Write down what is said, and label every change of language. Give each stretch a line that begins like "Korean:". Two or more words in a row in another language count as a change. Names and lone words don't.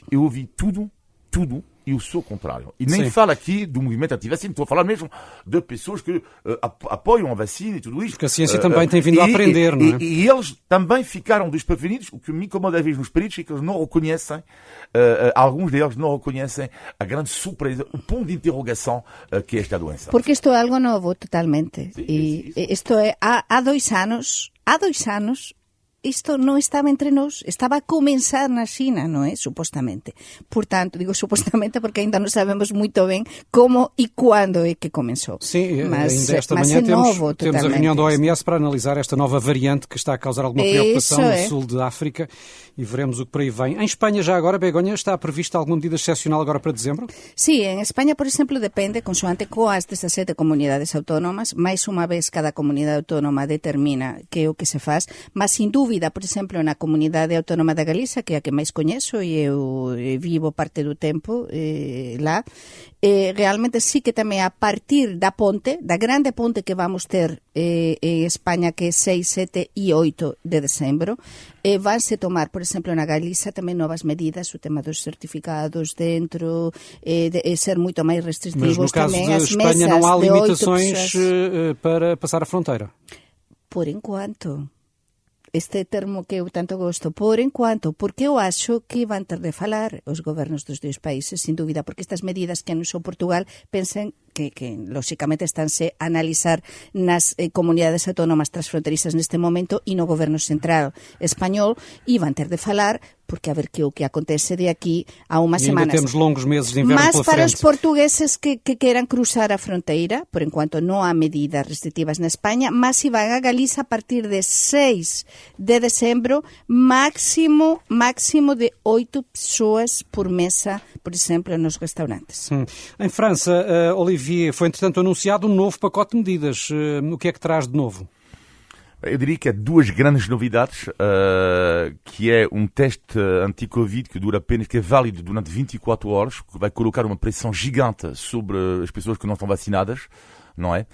Portuguese: Eu ouvi tudo e o seu contrário. E nem falo aqui do movimento anti-vacina, estou a falar mesmo de pessoas que apoiam a vacina e tudo isto. Porque a ciência também tem vindo a aprender, não é? E eles também ficaram desprevenidos. O que me incomoda às vezes nos peritos é que eles não reconhecem, alguns deles não reconhecem a grande surpresa, o ponto de interrogação que é esta doença. Porque isto é algo novo, totalmente.
Galician: Sí. Isto é, há 2 anos, isto non estaba entre nós, estaba a comenzar na China, non é? Supostamente. Portanto, digo supostamente porque ainda non sabemos moito ben como e quando é que comenzou.
Portuguese: Sim, mas, ainda esta mas manhã temos a reunião da OMS para analisar esta nova variante que está a causar alguma preocupação no sul de África e veremos o que por aí vem. Em Espanha, já agora, Begonha, está prevista alguma medida excepcional agora para dezembro?
Galician: Sí, en España, por exemplo, depende, consoante coas 17 comunidades autónomas, máis unha vez cada comunidade autónoma determina que é o que se faz, mas sin dúbida vida, por exemplo, na comunidade autónoma da Galiza, que é a que máis coñezo e eu vivo parte do tempo lá, realmente sí que tamén a partir da ponte, da grande ponte que vamos ter en España, que é 6, 7 e 8 de decembro, vanse tomar, por exemplo, na Galiza tamén novas medidas, o tema dos certificados dentro, ser moito máis restritivos.
Portuguese: Mas no caso
Galician: tamén
Portuguese: de as Espanha mesas não há de 8 limitações pessoas. para passar a fronteira? Por enquanto. Este termo que eu tanto gosto, por enquanto,
Galician: porque eu acho que van ter de falar os gobernos dos dois países, sin dúbida, porque estas medidas que anunciou Portugal pensen que lóxicamente estánse a analizar nas comunidades autónomas transfronterizas neste momento e no goberno central español, e van ter de falar porque a ver que o que acontece de aquí a umas semanas.
Portuguese: Temos longos meses de inverno Mas pela para frente.
Galician: os portugueses que queran cruzar a fronteira, por enquanto non há medidas restrictivas na España, mas si van a Galiza a partir de 6 de decembro, máximo de 8 persoas por mesa, por exemplo, nos restaurantes.
Portuguese: Em França, Olivier, foi entretanto anunciado um novo pacote de medidas. O que é que traz de novo? Eu diria que há duas grandes novidades, que é um teste anti-Covid que dura apenas, que é válido durante 24 horas, que vai colocar uma pressão gigante sobre as pessoas que não estão vacinadas, não é?